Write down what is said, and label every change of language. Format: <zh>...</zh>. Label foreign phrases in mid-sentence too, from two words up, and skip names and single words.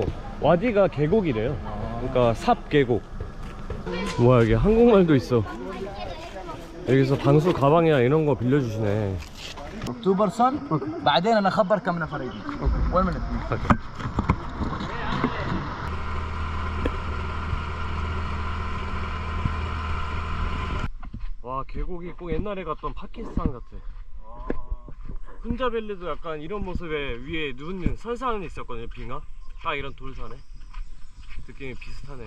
<ko>와디가 계곡이래요. 그러니까 삽 계곡. 와, 여기 한국말도 있어. 여기서 방수 가방이나 이런 거 빌려주시네.</ko> <ar>2% بعدين انا اخبر كم نفر يجي وين من الاثنين.</ar> <ko>와, 계곡이 꼭 옛날에 갔던 파키스탄 같아. 훈자밸리도 약간 이런 모습에 위에 눈 설산이 있었거든요. 빙하 딱 이런 돌산에 느낌이 비슷하네.</ko>